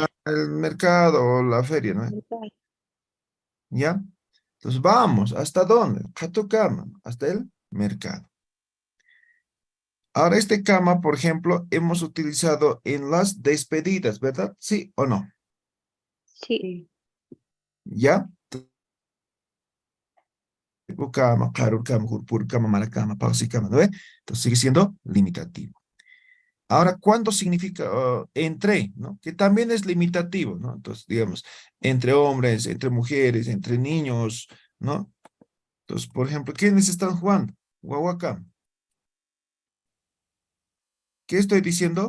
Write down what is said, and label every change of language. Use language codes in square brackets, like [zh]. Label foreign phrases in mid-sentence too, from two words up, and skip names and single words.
[es] Hasta el mercado o la feria, ¿no? ¿Ya? Entonces vamos, ¿hasta dónde? [qu] Katu kama, [es] hasta el mercado. Ahora este kama, por ejemplo, hemos utilizado en las despedidas, ¿verdad? ¿Sí o no? Sí. Sí. ¿Ya? [qu] Kama, karur kama, hurpur kama, marakama, pausi kama, [es] ¿no ve? Entonces sigue siendo limitativo. Ahora, ¿cuándo significa entre, ¿no? Que también es limitativo, ¿no? Entonces, digamos, entre hombres, entre mujeres, entre niños, ¿no? Entonces, por ejemplo, ¿quiénes están jugando? Guaguacama. ¿Qué estoy diciendo?